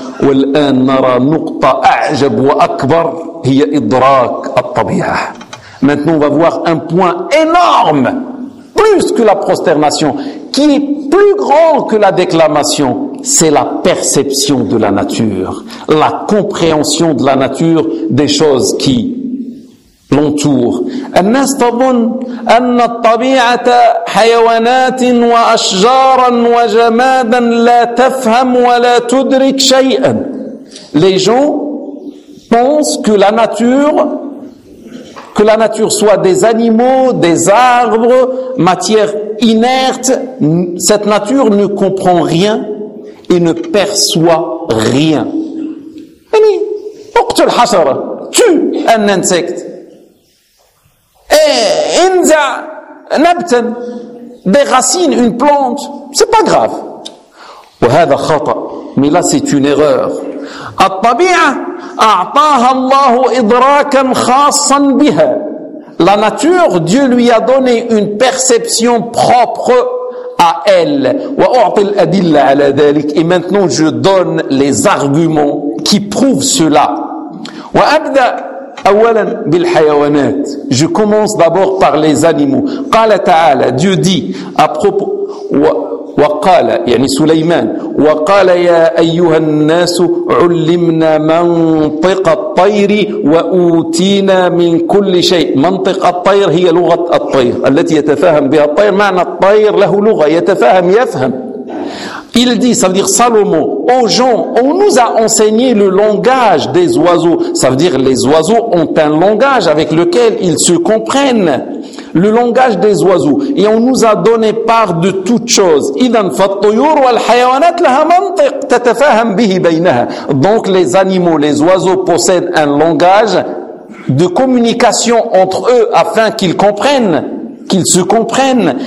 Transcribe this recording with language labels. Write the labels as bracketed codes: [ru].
[fr] Maintenant on va voir un point énorme, plus que la prosternation, qui est plus grand que la déclamation, c'est la perception de la nature, la compréhension de la nature des choses qui l'entourent. [ar] الناس تظن أن الطبيعة حيوانات وأشجارا وجمادا لا تفهم ولا تدرك شيئا. [fr] Les gens pensent que la nature, soit des animaux, des arbres, matière inerte, cette nature ne comprend rien et ne perçoit rien. [ar] يعني اقتل حشرة, [fr] tue un insecte. [ar] Enza nabtan, [fr] des racines, une plante, c'est pas grave. [ar] وهذا خطأ, [fr] mais là c'est une erreur. [ar] الطبيعة أعطاها الله إدراكا خاصا بها. [fr] La nature, Dieu lui a donné une perception propre à elle. [ar] وأعطي الأدلة على ذلك. [fr] Et maintenant je donne les arguments qui prouvent cela. [ar] وأبدأ أولا بالحيوانات. [fr] Je commence d'abord par les animaux. [ar] قال تعالى, [fr] Dieu dit à propos, [ar] وقال يعني سليمان, وقال يا أيها الناس علمنا منطق الطير وأوتينا من كل شيء. منطق الطير هي لغة الطير التي يتفاهم بها الطير, معنى الطير له لغة يتفاهم يفهم. [fr] Il dit, ça veut dire Salomon, aux gens, on nous a enseigné le langage des oiseaux. Ça veut dire les oiseaux ont un langage avec lequel ils se comprennent. Le langage des oiseaux. Et on nous a donné part de toutes choses. Donc les animaux, les oiseaux possèdent un langage de communication entre eux afin qu'ils comprennent, qu'ils se comprennent.